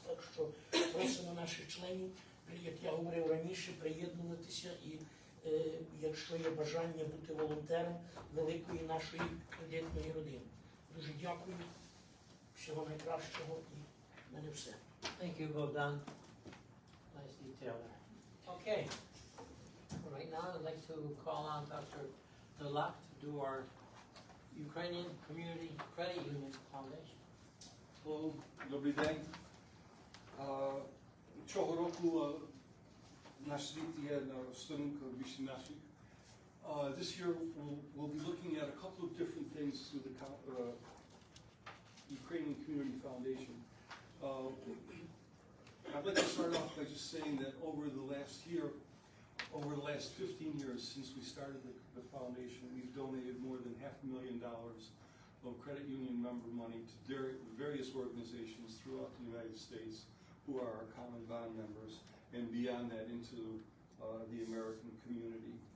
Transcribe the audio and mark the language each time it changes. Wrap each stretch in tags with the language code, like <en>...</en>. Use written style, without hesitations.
<uk>Так що просимо наших членів, як я говорив раніше, приєднуватися і якщо є бажання бути волонтером великої нашої кредитної родини. Дуже дякую, всього найкращого і в мене все.</uk> <en>Thank you, Bogdan. Nice detail there. Okay. Right now, I'd like to call on Dr. Delak to do our Ukrainian Community Credit Union Foundation. Hello,</en> <uk>добрий день. Цього року наш світ є на сторінках більше наших.</uk> <en>This year we'll be looking at a couple of different things through the Ukrainian Community Foundation. I'd like to start off by just saying that over the last 15 years since we started the foundation, we've donated more than $500,000 of credit union member money to various organizations throughout the United States who are our common bond members, and beyond that into the American community.</en>